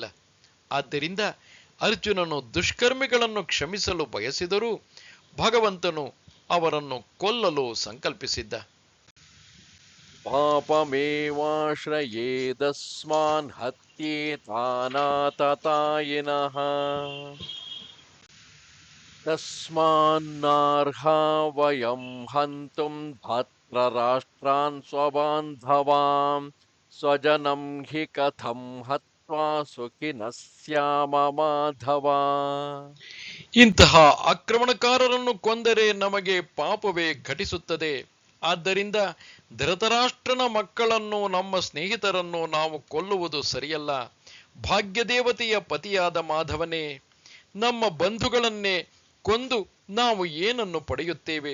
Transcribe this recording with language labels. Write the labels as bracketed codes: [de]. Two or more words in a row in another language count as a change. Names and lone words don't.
[kn] ಆದ್ದರಿಂದ ಅರ್ಜುನನು ದುಷ್ಕರ್ಮಿಗಳನ್ನು ಕ್ಷಮಿಸಲು ಬಯಸಿದರೂ ಭಗವಂತನು ಅವರನ್ನು ಕೊಲ್ಲಲು ಸಂಕಲ್ಪಿಸಿದ್ದ. [sa] ಪಾಪಮೇವಾಶ್ರಯೇದಸ್ಮಾನ್ ಹತ್ಯೇತಾನಾತತಾಯಿನಃ ತಸ್ಮಾನ್ನಾರ್ಹಾ ವಯಂ ಹಂತುಂ ಧಾತ್ರರಾಷ್ಟ್ರಾನ್ ಸ್ವಬಾಂಧವಾನ್ ಸ್ವಜನಂ ಹಿ ಕಥಂ ಹತ್ವಾ ಸುಖಿನಃ ಸ್ಯಾಮ ಮಾಧವ. [kn] ಇಂತಹ ಆಕ್ರಮಣಕಾರರನ್ನು ಕೊಂದರೆ ನಮಗೆ ಪಾಪವೇ ಘಟಿಸುತ್ತದೆ. ಆದ್ದರಿಂದ ಧೃತರಾಷ್ಟ್ರನ ಮಕ್ಕಳನ್ನು, ನಮ್ಮ ಸ್ನೇಹಿತರನ್ನು ನಾವು ಕೊಲ್ಲುವುದು ಸರಿಯಲ್ಲ. ಭಾಗ್ಯದೇವತೆಯ ಪತಿಯಾದ ಮಾಧವನೇ, ನಮ್ಮ ಬಂಧುಗಳನ್ನೇ ಕೊಂದು ನಾವು ಏನನ್ನು ಪಡೆಯುತ್ತೇವೆ?